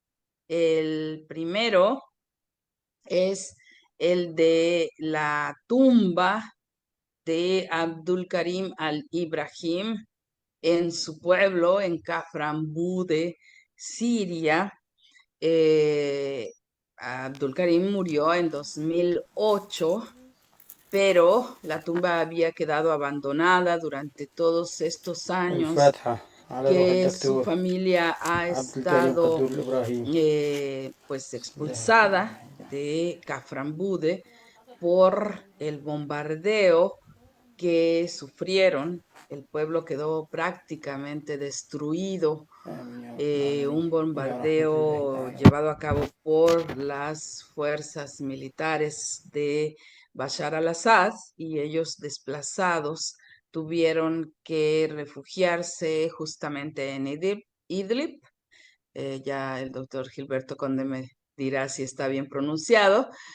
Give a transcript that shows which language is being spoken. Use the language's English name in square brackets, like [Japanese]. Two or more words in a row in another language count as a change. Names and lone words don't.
[Spanish] El primero es el de la tumba de Abdul Karim al-Ibrahim en su pueblo, en Kaframbude, Siria. Eh, Abdul Karim murió en 2008, pero la tumba había quedado abandonada durante todos estos años [Arabic] الفاتحة على روح [Spanish] que su [Arabic] الدكتور [Spanish] familia ha [Arabic] عبد الكريم [Spanish] estado [Arabic] قدور الإبراهيم. [Spanish] pues [Arabic] بسم الله الرحمن [Spanish] expulsada [Arabic] الرحيم. [Spanish] de Kaframbude por el bombardeo que sufrieron. El pueblo quedó prácticamente destruido, [Arabic] آمين يا رب العالمين. [Spanish] un [Arabic] إلى رحمة الله [Spanish] bombardeo [Arabic] تعالى. [Spanish] llevado a cabo por las fuerzas militares de Bashar al-Assad, y ellos desplazados tuvieron que refugiarse justamente en Idlib. Ya el doctor Gilberto Conde me dirá si está bien pronunciado.